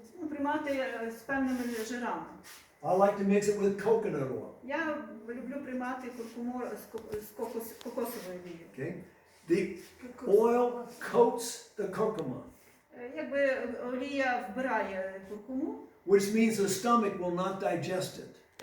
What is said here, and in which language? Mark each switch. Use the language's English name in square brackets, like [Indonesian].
[Ukrainian] Приймати з певними жирами. [English] I like to mix it with coconut oil. [Ukrainian] Я люблю приймати куркуму з кокосовою олією. [English] Okay? The oil coats the curcuma, [Ukrainian] Якби олія вбирає куркуму, [English] which means the stomach will not digest it.